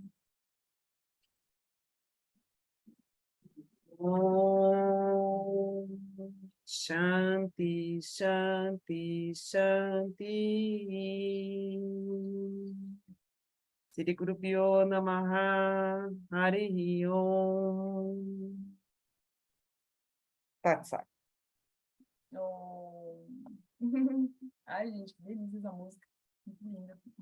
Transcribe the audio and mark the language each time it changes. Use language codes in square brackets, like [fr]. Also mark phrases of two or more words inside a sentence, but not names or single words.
[sa] Om Shanti, Shanti, Shanti. Sri Guru Pyo Namaha, Harihi Om. Tatsat. Oh. [pt] Ai, gente, que delícia essa música. Muito linda.